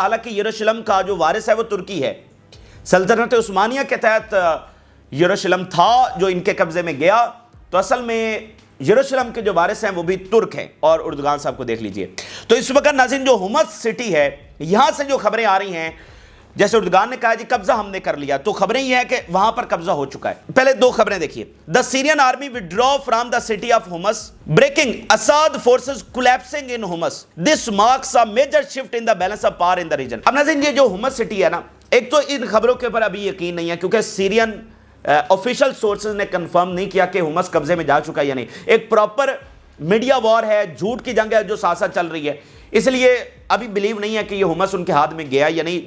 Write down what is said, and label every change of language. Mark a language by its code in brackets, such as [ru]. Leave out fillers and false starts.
[ur] حالانکہ یروشلم کا جو وارث ہے وہ ترکی ہے, سلطنت عثمانیہ کے تحت یروشلم تھا جو ان کے قبضے میں گیا, تو اصل میں یروشلم کے جو وارث ہیں وہ بھی ترک ہیں. اور اردگان صاحب کو دیکھ لیجئے. تو اس وقت ناظرین جو حمص سٹی ہے, یہاں سے جو خبریں آ رہی ہیں, جیسے اردگان نے کہا جی قبضہ ہم نے کر لیا, تو خبریں یہ ہیں کہ وہاں پر قبضہ ہو چکا ہے. پہلے دو خبریں دیکھیے. [en] The Syrian army withdraw from the city of Homs, breaking Assad forces collapsing in Homs. This marks a major shift in the balance of power in the region. [ur] اب ناظرین یہ جو ہومس سٹی ہے نا, ایک تو ان خبروں کے اوپر ابھی یقین نہیں ہے کیونکہ سیرین آفیشل سورسز نے کنفرم نہیں کیا کہ ہومس قبضے میں جا چکا ہے یا نہیں. ایک پراپر میڈیا وار ہے, جھوٹ کی جنگ ہے جو ساتھ ساتھ چل رہی ہے, اس لیے ابھی بلیو نہیں ہے کہ یہ ہومس ان کے ہاتھ میں گیا یا نہیں.